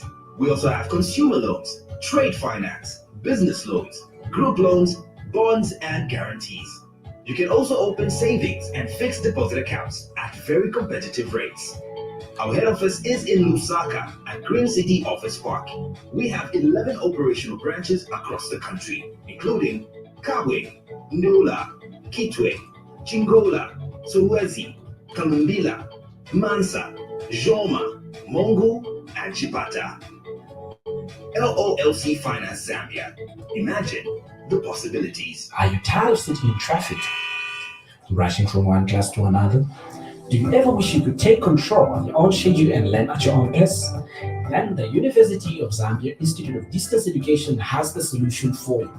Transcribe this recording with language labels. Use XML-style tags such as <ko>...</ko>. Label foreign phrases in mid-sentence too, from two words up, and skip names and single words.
<en>We also have consumer loans, trade finance, business loans, group loans, bonds, and guarantees. You can also open savings and fixed deposit accounts at very competitive rates. Our head office is in Lusaka at Green City Office Park. We have 11 operational branches across the country, including Kabwe, Nula, Kitwe, Chingola, Solwezi, Kamumbila, Mansa, Joma, Mongu, and Chipata. LOLC Finance Zambia. Imagine the possibilities. Are you tired of sitting in traffic, rushing from one class to another? Do you ever wish you could take control of your own schedule and learn at your own pace? Then the University of Zambia Institute of Distance Education has the solution for you.</en>